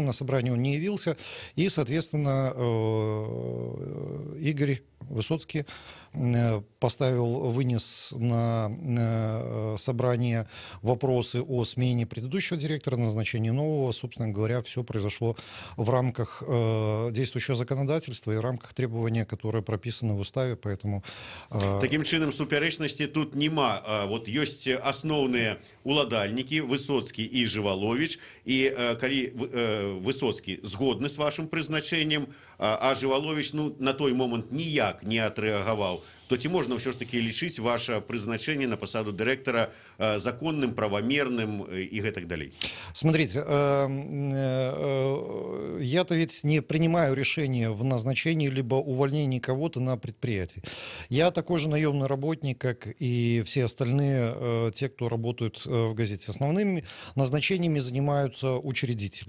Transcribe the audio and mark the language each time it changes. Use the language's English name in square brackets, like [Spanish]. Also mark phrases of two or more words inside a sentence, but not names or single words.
[Russian] На собрание он не явился, и, соответственно, Игорь Высоцкий вынес на собрание вопросы о смене предыдущего директора, назначении нового. Собственно говоря, все произошло в рамках действующего законодательства и в рамках требования, которые прописаны в уставе. Поэтому [Belarusian] таким чынам супярэчнасці тут нема. Вот ёсць асноўныя уладальнікі Высоцкі і Живолович, і калі Высоцкі згодны з вашым прызначэннем, а Живолович на той момант ніяк не адрэагаваў, то ці можна ўсё ж таки лічыць ваше прызначэнне на пасаду дырэктара законным, правомерным и гэтак далей? [Russian] Смотрите, я-то ведь не принимаю решение в назначении либо увольнении кого-то на предприятии. Я такой же наемный работник, как и все остальные, те, кто работают в газете. Основными назначениями занимаются учредители.